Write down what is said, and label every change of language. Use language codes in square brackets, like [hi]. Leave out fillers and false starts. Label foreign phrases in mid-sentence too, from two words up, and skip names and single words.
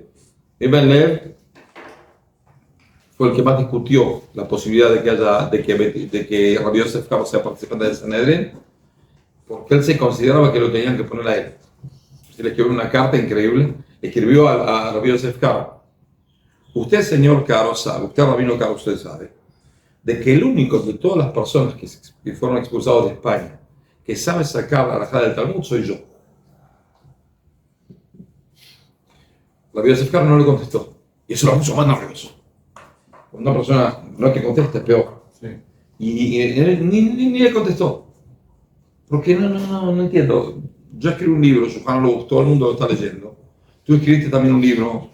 [es] Ben Lev fue el que más discutió la posibilidad de que Rabbi Yosef Karo sea participante del Sanedrín, porque él se consideraba que lo tenían que poner a él. Se le escribió una carta increíble, escribió a Rabbi Yosef Karo. Usted, señor Caro, sabe, usted, rabino Caro, usted sabe, de que el único de todas las personas que fueron expulsados de España que sabe sacar la halajá del Talmud soy yo. Rabbi Yosef Karo no le contestó. Y eso lo puso más nervioso. Una persona no es que conteste, es peor. Sí. Y ni le contestó. Porque no entiendo. Yo escribí un libro, todo el mundo lo está leyendo. Tú escribiste también un libro.